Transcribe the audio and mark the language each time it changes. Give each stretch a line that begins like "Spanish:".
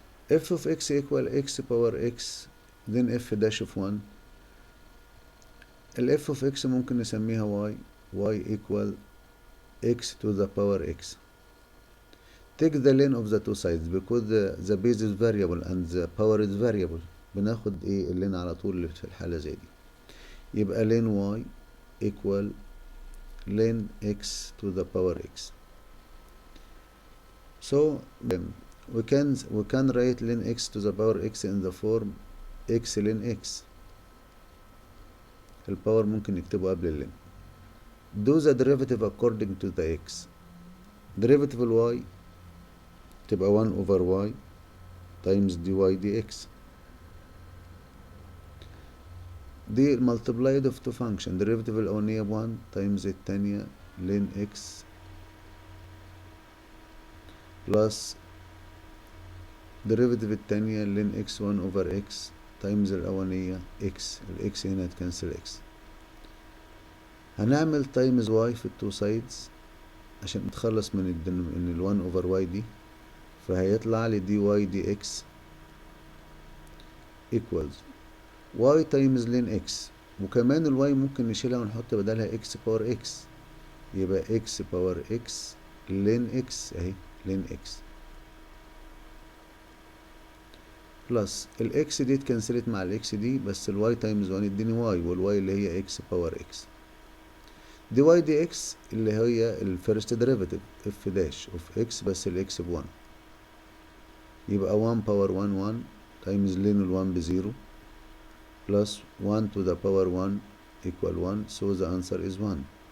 English: f of x equal x power x then f dash of 1. ال f of x
Arabic: ممكن نسميها
English: y. y equal x to the power x. take the ln of the two sides because the base is variable and the power is variable.
Arabic: بناخد ايه اللين على طول في الحالة زي دي. يبقى
English: ln y equal ln x to the power x. so we can write ln x to the power x in the form x ln x.
Arabic: الباور ممكن نكتبه قبل اللين.
English: do the derivative according to the x. derivative ال y
Arabic: تبقى
English: 1 over y times dy dx. دي multiplied of two function. derivative
Arabic: الأولانية ب
English: 1 times التانية ln x plus derivative التانية ln x 1 over x times الأولانية x.
Arabic: ال x هنا تكنسل x. هنعمل
English: times y
Arabic: في التو sides عشان نتخلص من ال
English: 1 over y
Arabic: دي، فهيطلع لي
English: dy dx equals y times ln x.
Arabic: وكمان ال y ممكن نشيلها ونحط بدلها
English: x power x،
Arabic: يبقى
English: x power x ln x اهي ln x plus الاكس
Arabic: دي اتكنسلت مع
English: الاكس دي، بس الواي تايمز 1 يديني واي، والواي
Arabic: اللي هي
English: X power x. D y d x
Arabic: اللي هي
English: الفيرست derivative f dash of x, بس الاكس ب1، يبقى 1 باور 1 1 تايمز لين ال1 بزيرو plus 1 to the power 1 equal 1, so the answer is 1.